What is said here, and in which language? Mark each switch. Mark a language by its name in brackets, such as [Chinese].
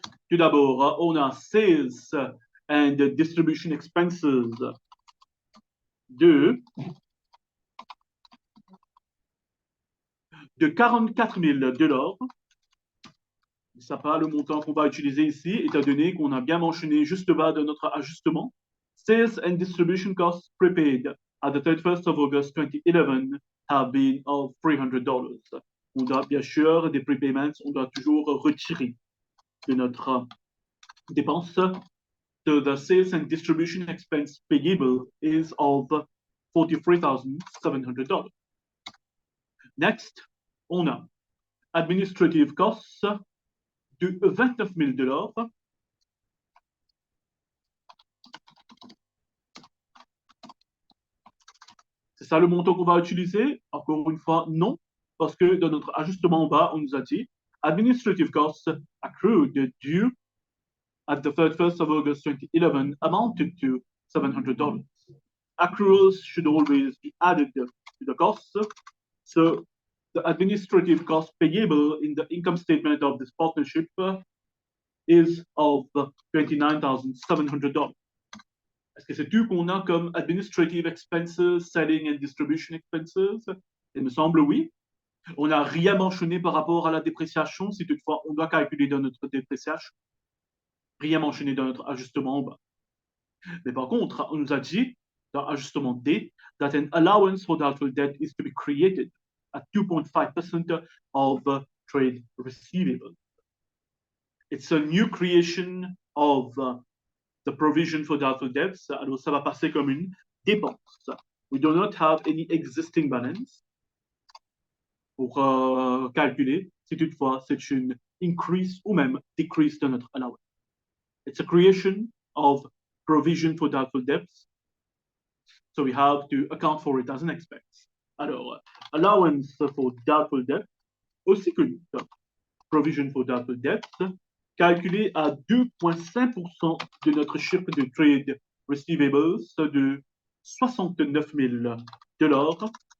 [French] Tout d'abord, on a sales and distribution expenses de 44 000 $. Ça pas le montant qu'on va utiliser ici, étant donné qu'on a bien mentionné juste bas de notre ajustement. [English] Sales and distribution costs prepaid at the 31st of August 2011 have been of $300. [French] On doit bien sûr des prepayments, on doit toujours retirer de notre dépense. [English] So the sales and distribution expense payable is of $43,700. Next, [French] on a administrative costs de 29 000 $. C'est ça le montant qu'on va utiliser? Encore une fois, non, parce que dans notre ajustement en bas, on nous a dit [English] administrative costs accrued due at the 31st of August 2011 amounted to $700. Accruals should always be added to the costs. So the administrative cost payable in the income statement of this partnership is of $29,700. [French] Est-ce que c'est tout qu'on a comme administrative expenses, selling and distribution expenses? Il me semble oui. On n'a rien mentionné par rapport à la dépréciation, si toutefois on doit calculer dans notre dépréciation. Rien mentionné dans notre ajustement en bas. Mais par contre, on nous a dit, dans l'ajustement D, [English] that an allowance for doubtful debt is to be created at 2.5% of trade receivables. It's a new creation of the provision for doubtful debts. [French] Alors, ça va passer comme une dépense. [English] We do not have any existing balance [French] pour calculer si toutefois c'est une increase ou même decrease de notre allowance. [English] It's a creation of provision for doubtful debts. So we have to account for it as an expense. [French] Alors, allowance for doubtful debt, aussi connu comme provision for doubtful debt, calculé à 2,5% de notre chiffre de trade receivables de 69 000 $.